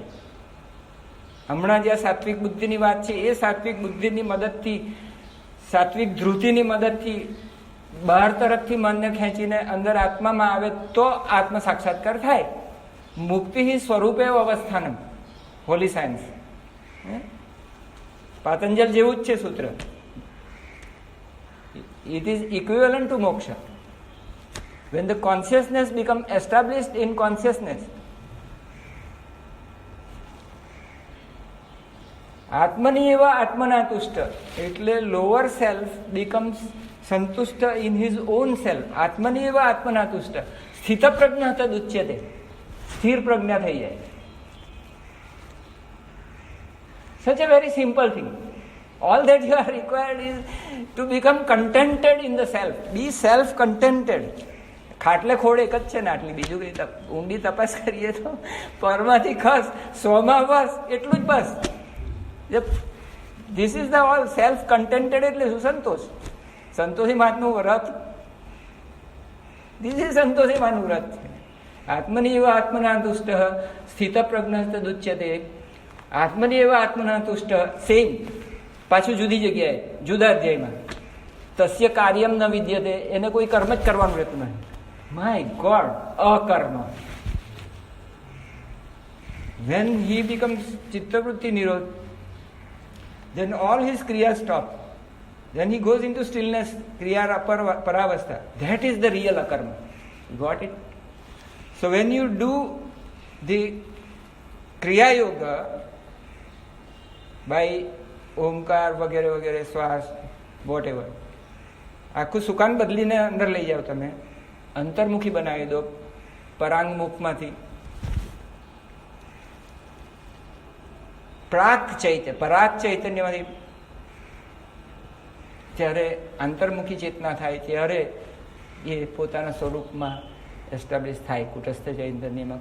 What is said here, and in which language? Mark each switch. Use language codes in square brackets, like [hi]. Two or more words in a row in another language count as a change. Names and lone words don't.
[gu] હમણાં જે સાત્વિક બુદ્ધિની વાત છે એ સાત્વિક બુદ્ધિની મદદથી, સાત્વિક ધૃતિની મદદથી બહાર તરફથી મનને ખેંચીને અંદર આત્મામાં આવે તો આત્મ સાક્ષાત્કાર થાય. મુક્તિ સ્વરૂપે અવસ્થાનમ. [en] holy science, [gu] પાતંજલ જેવું જ છે સૂત્ર. [en] it is equivalent to મોક્ષ. When the consciousness becomes established in consciousness, [sa] आत्मनि एव आत्मना तुष्ट [en] એટલે lower self becomes સંતુષ્ટ in his own self. [sa] आत्मनि एव आत्मना तुष्ट स्थित प्रज्ञा तद उच्यते. [gu] સ્થિર પ્રજ્ઞા થઈ જાય. [en] Such a very simple thing. All that you are required is to become contented in the self. Be self-contented. [gu] ખાટલે ખોડ એક જ છે ને આટલી, બીજું કઈ ઊંડી તપાસ કરીએ તો પરમાંથી ખસ, સોમાં બસ, એટલું જ બસ. [en] this is the all. self contented [gu] એટલે શું? સંતોષ. સંતોષી માનું વ્રત. [en] this is [gu] સંતોષી માનું વ્રત. [sa] आत्मनि एव आत्मना तुष्ट स्थित प्रज्ञ तदुच्यते. आत्मनि एव आत्मना तुष्ट. [gu] સેમ પાછું જુદી જગ્યાએ, જુદા અધ્યાયમાં. [sa] तस्य कार्यम् न विद्यते. [gu] એને કોઈ કર્મ જ કરવાનું રહેતું નહીં. [en] my god, અકર્મ. When he becomes [sa] चित्तवृत्ति निरोध, [en] then all his kriya stop. Then he goes into stillness, [sa] क्रिया परावस्था. [en] That is the real akarma. You got it? So when you do the kriya yoga by omkar [gu] વગેરે વગેરે, શ્વાસ, [en] whatever, [gu] આખું સુકાન બદલીને અંદર લઈ જાઓ, તમે અંતર્મુખી બનાવી દો પરાંગમુખમાંથી. પરાગ ચૈતન્યમાંથી જ્યારે અંતર્મુખી ચેતના થાય ત્યારે એ પોતાના સ્વરૂપમાં એસ્ટાબ્લિશ થાય કુટસ્થ ચૈતન્યમાં.